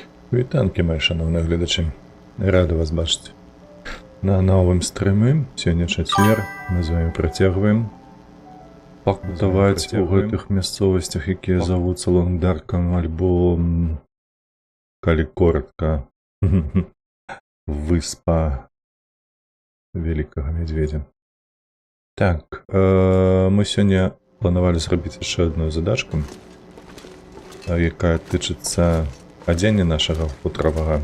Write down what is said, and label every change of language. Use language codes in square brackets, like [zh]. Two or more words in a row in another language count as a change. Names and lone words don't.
[uk] Вітанки, мої шановні глядачі. Рада вас бачити на новым стрімі. Сьогодні четвер. [be] Ми з вами працягваем пакутаваць у гэтых мясцовасцях, якія завуцца Лондарком, альбо, калі коротка, выспа Великага Медведя. Так, мы сёння планавалі зрабіць яшчэ одну задачку, якая тычыцца адзення нашага футравага.